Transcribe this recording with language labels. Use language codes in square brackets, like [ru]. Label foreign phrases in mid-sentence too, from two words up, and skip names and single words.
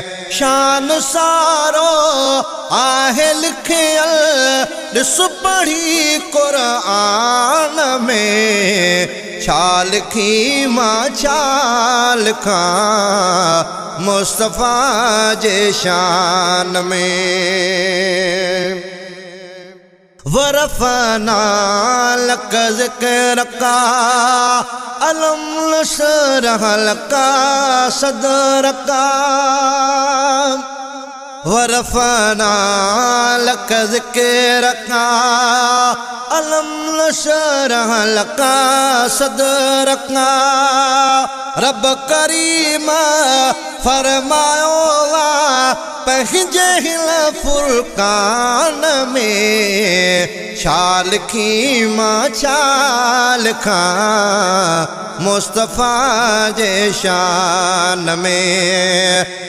[sd] شان سارو آهي لکيل، ڏس پڙهي قرآن ۾. ڇا لکين مان، ڇا لکان مصطفيٰ جي شان ۾؟ [ar] ورفعنا لك ذكرك، ألم نشرح لك صدرك. ورفعنا لك ذكرك، ألم نشرح لك صدرك۔ [sd] رب ڪريم فرمايو آهي پنهنجي هن فرقان ۾، ڇا لکين مان، ڇا لکان مصطفيٰ جي شان ۾۔